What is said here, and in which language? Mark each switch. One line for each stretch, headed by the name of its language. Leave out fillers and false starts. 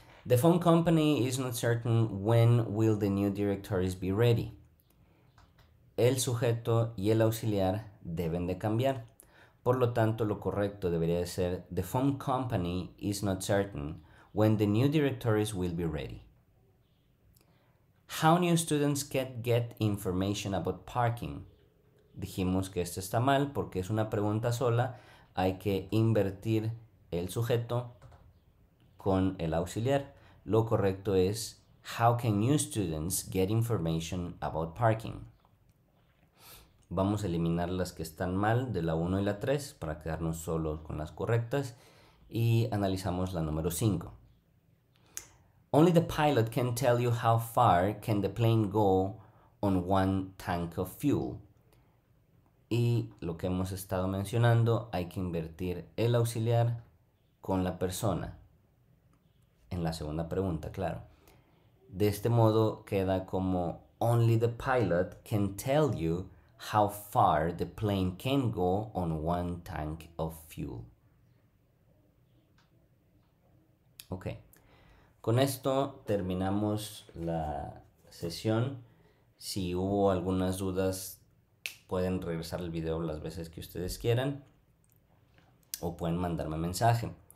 English: The phone company is not certain when will the new directories be ready.
Spanish: El sujeto y el auxiliar deben de cambiar. Por lo tanto, lo correcto debería de ser
English: The phone company is not certain when the new directories will be ready. How new students can get information about parking.
Spanish: Dijimos que esto está mal porque es una pregunta sola. Hay que invertir el sujeto con el auxiliar. Lo correcto es
English: How can new students get information about parking?
Spanish: Vamos a eliminar las que están mal de la 1 y la 3 para quedarnos solo con las correctas y analizamos la número 5.
English: Only the pilot can tell you how far can the plane go on one tank of fuel.
Spanish: Y lo que hemos estado mencionando, hay que invertir el auxiliar con la persona. En la segunda pregunta, claro.
English: De este modo queda como only the pilot can tell you how far the plane can go on one tank of fuel.
Spanish: Ok, con esto terminamos la sesión. Si hubo algunas dudas, pueden regresar el video las veces que ustedes quieran o pueden mandarme mensaje.